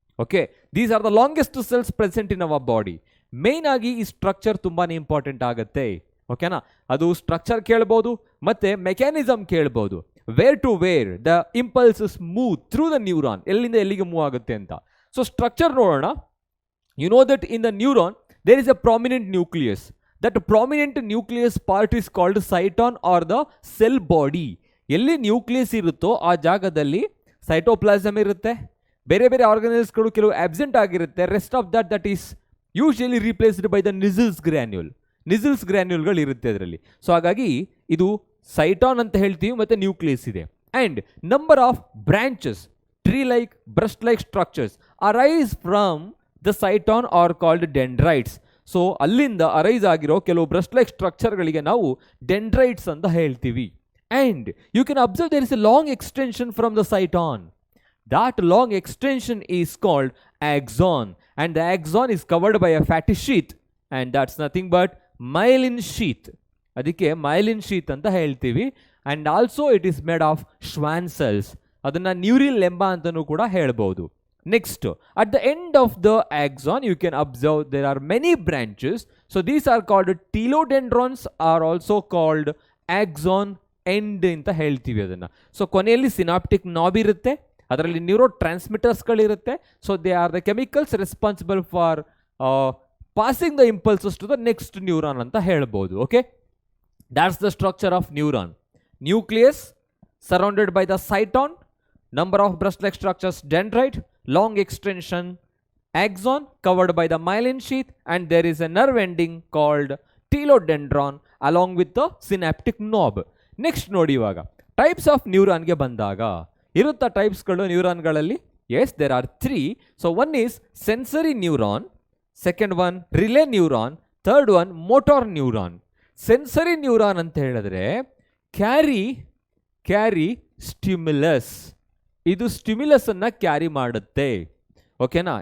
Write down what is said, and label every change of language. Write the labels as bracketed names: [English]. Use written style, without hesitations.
[English] Okay, these are the longest cells present in our body. [Kannada] Main ಆಗಿ ಈ structure ತುಂಬಾ important ಆಗುತ್ತೆ. ಓಕೆನಾ? ಅದು ಸ್ಟ್ರಕ್ಚರ್ ಕೇಳ್ಬೋದು ಮತ್ತು ಮೆಕ್ಯಾನಿಸಮ್ ಕೇಳ್ಬೋದು. [English] where to where the impulses move through the neuron, [Kannada] ಎಲ್ಲಿಂದ ಎಲ್ಲಿಗೆ ಮೂವ್ ಆಗುತ್ತೆ ಅಂತ. ಸೊ ಸ್ಟ್ರಕ್ಚರ್ ನೋಡೋಣ. [English] You know that in the neuron there is a prominent nucleus. That prominent nucleus part is called cyton or the cell body. [Kannada] ಎಲ್ಲಿ nucleus ಇರುತ್ತೋ ಆ ಜಾಗದಲ್ಲಿ cytoplasm ಇರುತ್ತೆ. ಬೇರೆ ಬೇರೆ ಆರ್ಗನಲ್ಸ್ಗಳು ಕೆಲವು ಆಬ್ಸೆಂಟ್ ಆಗಿರುತ್ತೆ. [English] rest of that is usually replaced by the Nissl's ಗ್ರ್ಯಾನ್ಯೂಲ್ಗಳು [Kannada] ಇರುತ್ತೆ ಅದರಲ್ಲಿ. ಸೊ ಹಾಗಾಗಿ ಇದು ಸೈಟಾನ್ ಅಂತ ಹೇಳ್ತೀವಿ ಮತ್ತು ನ್ಯೂಕ್ಲಿಯಸ್ ಇದೆ. [English] And number of branches, tree-like, brush-like structures arise from the cyton are called dendrites. [Kannada] So ಅಲ್ಲಿಂದ ಅರೈಸ್ ಆಗಿರೋ ಕೆಲವು ಬ್ರಷ್ ಲೈಕ್ ಸ್ಟ್ರಕ್ಚರ್ಗಳಿಗೆ ನಾವು ಡೆಂಡ್ರೈಟ್ಸ್ ಅಂತ ಹೇಳ್ತೀವಿ. [English] And you can observe there is a long extension from the cyton. That long extension is called axon, and the axon is covered by a fatty sheath, and that's nothing but myelin sheath. [Kannada] ಅದಕ್ಕೆ myelin sheath ಅಂತ ಹೇಳ್ತೀವಿ. [English] And also it is made of Schwann cells. [Kannada] ಅದನ್ನ ನ್ಯೂರಿಲ್ ಲೆಂಬ ಅಂತಲೂ ಕೂಡ ಹೇಳ್ಬೋದು. [English] Next, at the end of the axon, you can observe there are many branches. So these are called telodendrons, are also called axon end [Kannada] ಅಂತ ಹೇಳ್ತೀವಿ ಅದನ್ನ. So ಕೊನೆಯಲ್ಲಿ synaptic knob ಇರುತ್ತೆ, ಅದರಲ್ಲಿ neuro ಟ್ರಾನ್ಸ್ಮಿಟರ್ಸ್ಗಳಿರುತ್ತೆ. [English] so they are the chemicals responsible for passing the impulses to the next neuron [Kannada] ಅಂತ ಹೇಳ್ಬೋದು. [English] Okay, that's the structure of neuron. Nucleus surrounded by the cyton, number of brush-like structures dendrite, long extension axon covered by the myelin sheath, and there is a nerve ending called telodendron along with the synaptic knob. [Kannada] Next ನೋಡಿ ಇವಾಗ types of ನ್ಯೂರಾನ್ಗೆ ಬಂದಾಗ ಇರುತ್ತಾ ಟೈಪ್ಸ್ಗಳು ನ್ಯೂರಾನ್ಗಳಲ್ಲಿ? [English] Yes, there are 3. So one is sensory neuron, second one relay neuron, third one motor neuron. [Kannada] Sensory neuron ಅಂತ ಹೇಳಿದ್ರೆ [English] carry stimulus, [Kannada] ಇದು stimulus ಅನ್ನ carry ಮಾಡುತ್ತೆ. ಓಕೆನಾ?